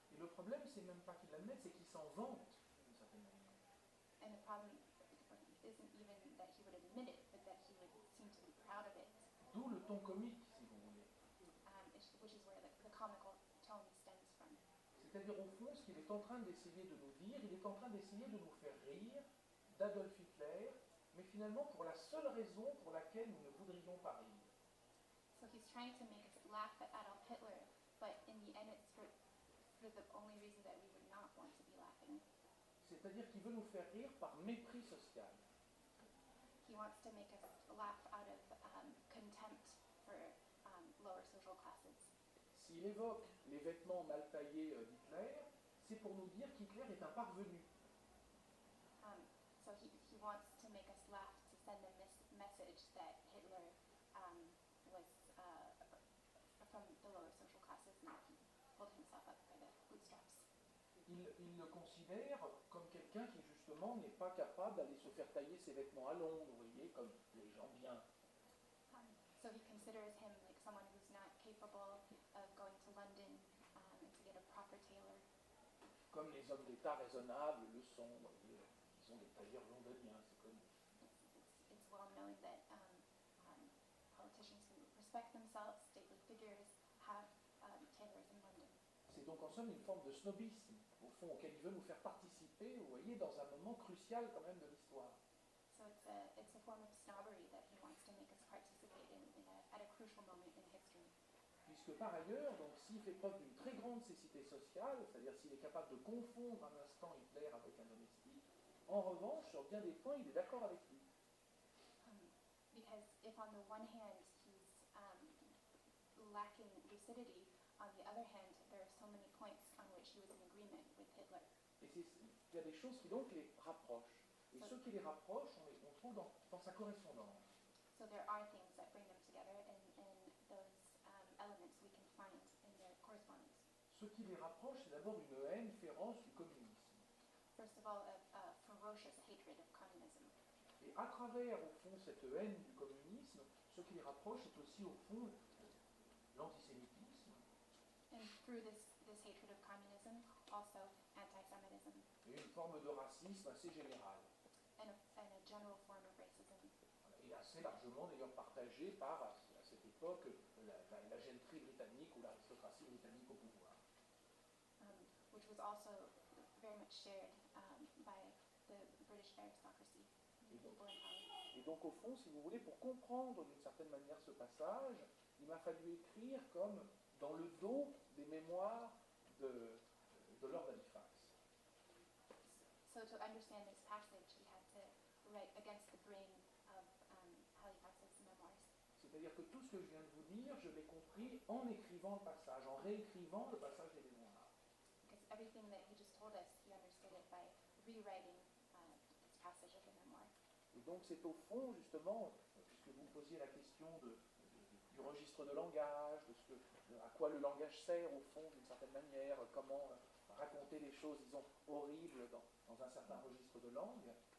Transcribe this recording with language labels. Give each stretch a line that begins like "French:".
French: Et le problème, c'est même pas qu'il l'admette, c'est qu'il s'en vante d'une certaine manière.
English: And the problem isn't even that he would admit it, but that he would seem to be proud of it,
French: D'où le ton comique, si vous voulez.
English: which is where the comical tone stems from.
French: C'est-à-dire, au fond, ce qu'il est en train d'essayer de nous dire, il est en train d'essayer de nous faire rire d'Adolf Hitler, mais finalement pour la seule raison pour laquelle nous ne voudrions pas rire.
English: So he's trying to make us laugh at Adolf Hitler, but in the end it's for the only reason that we would not want to be laughing.
French: C'est-à-dire qu'il veut nous faire rire par mépris social.
English: He wants to make us laugh out of contempt for lower social classes.
French: S'il évoque les vêtements mal taillés d'Hitler, c'est pour nous dire qu'Hitler est un parvenu.
English: So he wants to make us laugh to send a message that Hitler was from the lower social classes and that he pulled himself up by the bootstraps.
French: Il le considère comme quelqu'un qui justement n'est pas capable d'aller se faire tailler ses vêtements à Londres, vous voyez, comme les gens bien.
English: So he considers him like someone who's not capable of going to London and to get a proper tailor.
French: Comme les hommes d'État raisonnables le sont, vous voyez, ils sont des tailleurs londoniens, c'est connu.
English: It's well known that politicians who respect themselves, stately figures, have tailors in London.
French: C'est donc en somme une forme de snobisme, au fond, auquel il veut nous faire participer, vous voyez, dans un moment crucial quand même de l'histoire.
English: So it's a form of snobbery that he wants to make us participate at a crucial moment in history.
French: Puisque par ailleurs, donc s'il fait preuve d'une très grande cécité sociale, c'est-à-dire s'il est capable de confondre un instant Hitler avec un domestique, en revanche, sur bien des points, il est d'accord avec lui.
English: Because if on the one hand he's lacking lucidity, on the other hand there are so many points on which he was in agreement with Hitler.
French: Et il y a des choses qui donc les rapprochent. Et ceux qui les rapprochent, on trouve dans sa correspondance.
English: So there are things that bring them together, and those elements we can find in their correspondence.
French: Ce qui les rapproche, c'est d'abord une haine féroce du communisme.
English: First of all, a ferocious hatred of communism.
French: Et à travers, au fond, cette haine du communisme, ce qui les rapproche, c'est aussi, au fond, l'antisémitisme.
English: And through this hatred of communism, also anti-Semitism.
French: Et une forme de racisme assez générale.
English: And a general form of racism.
French: Et assez largement d'ailleurs partagé par, à cette époque, la gentry britannique ou l'aristocratie britannique au pouvoir.
English: Which was also very much shared by the British aristocracy, people in power.
French: Et donc au fond, si vous voulez, pour comprendre d'une certaine manière ce passage, il m'a fallu écrire comme dans le dos des mémoires de Lord Halifax.
English: So to understand this passage, he had to write against the grain of Halifax's memoirs.
French: C'est-à-dire que tout ce que je viens de vous dire, je l'ai compris en écrivant le passage, en réécrivant le passage des mémoires.
English: Because everything that he just told us, he understood it by rewriting this passage of the memoir.
French: Et donc c'est au fond, justement, puisque vous me posiez la question du registre de langage, à quoi le langage sert au fond d'une certaine manière, comment raconter les choses, disons, horribles dans un certain registre de langue.